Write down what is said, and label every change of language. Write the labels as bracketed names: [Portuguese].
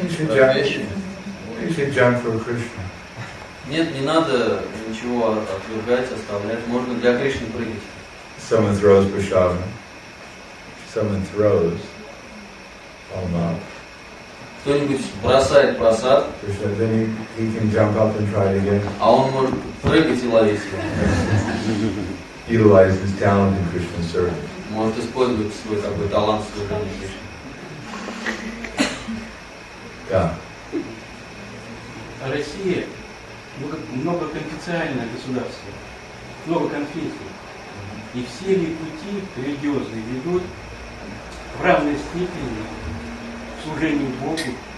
[English] You should jump for Krishna. [Russian] Нет, не надо ничего отвергать, оставлять. Можно для Кришны прыгать. [English] Someone throws prashadam. Someone throws alma. [Russian] Кто-нибудь бросает просад, [English] Krishna, then he can jump up and try it again. [Russian] а он может прыгать и ловить его. [English] Utilize his talent in Krishna's service. [Russian] Может использовать свой такой талант в служении Кришне. Да. Россия многоконфессиональное государство, много конфессий. И все ли пути религиозные ведут в равной степени к служению Богу?